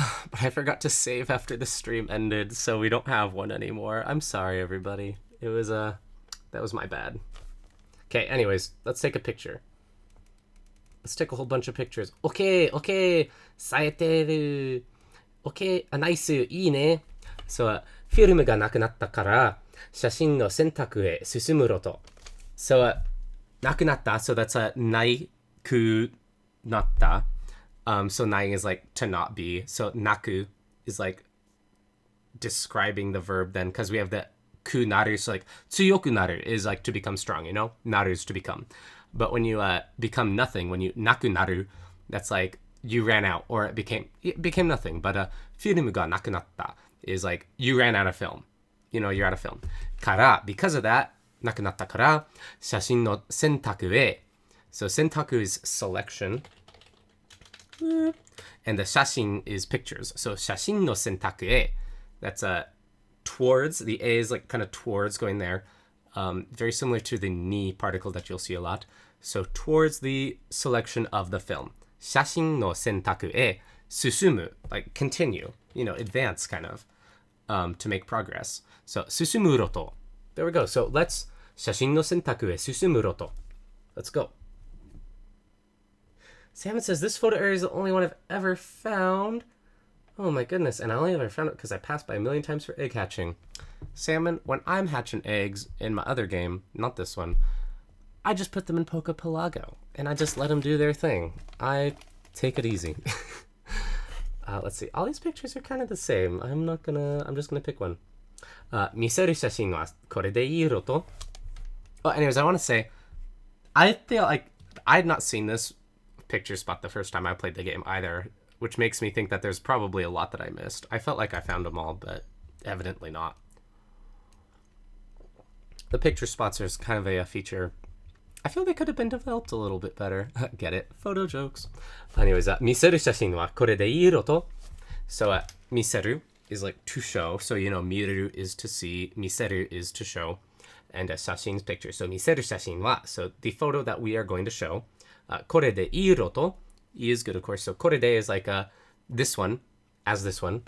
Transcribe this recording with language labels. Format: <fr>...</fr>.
<en>But I forgot to save after the stream ended, so we don't have one anymore. I'm sorry, everybody. It was, that was my bad. Okay, anyways, let's take a picture. Let's take a whole bunch of pictures. Okay, saeteru. Okay, nice,</en> <ja>いいね. So, フィルムがなくなったから、写真の選択へ進むろと.</ja> <en>So,</en> <ja>なくなった,</ja> <en>so that's a</en> <ja>ないくなった.</ja> <en>So ない is like to not be. So なく is like describing the verb then, because we have the くなる, so like</en> <ja>強くなる</ja> <en>is like to become strong, you know? なる is to become. But when you become nothing, when you</en> <ja>なくなる,</ja> <en>that's like you ran out or it became nothing. But</en> <ja>フィルムがなくなった</ja> <en>is like you ran out of film. You know, you're out of film.</en> <ja>から</ja> <en>because of that,</en> <ja>なくなったから、写真の選択へ.</ja> <en>So 選択 is selection. And the 写真 is pictures.</en> <ja>So 写真の選択へ.That's towards.</ja> <en>The A is like kind of towards going there. Very similar to the ni particle that you'll see a lot. So towards the selection of the film.</en> <ja>写真の選択へ進む,</ja> <en>like continue, you know, advance kind of, to make progress. So</en> <ja>進むろと.</ja> <en>There we go. So let's</en> <ja>写真の選択へ進むろと.</ja> <en>Let's go. Salmon says, this photo area is the only one I've ever found. Oh my goodness. And I only ever found it because I passed by a million times for egg hatching. Salmon, when I'm hatching eggs in my other game, not this one, I just put them in Pokepelago. And I just let them do their thing. I take it easy. Let's see. All these pictures are kind of the same. I'm just gonna pick one.</en> <ja>見せる写真はこれでいいろと?</ja> <en>Oh, anyways, I want to say, I feel like I had not seen this picture spot the first time I played the game either, which makes me think that there's probably a lot that I missed. I felt like I found them all, but evidently not. The picture spots are kind of a feature. I feel they could have been developed a little bit better. Get it? Photo jokes. Anyways,</en> <ja>見せる写真はこれでいいろと?</ja> <en>So, 見せる is like to show. So, you know, 見る is to see, 見せる is to show, and 写真 is picture. So,</en> <ja>見せる写真は,</ja> <en>so the photo that we are going to show,</en> <ja>これでいいろと</ja> <en>is good, of course. So, これで is like this one, as this one.</en>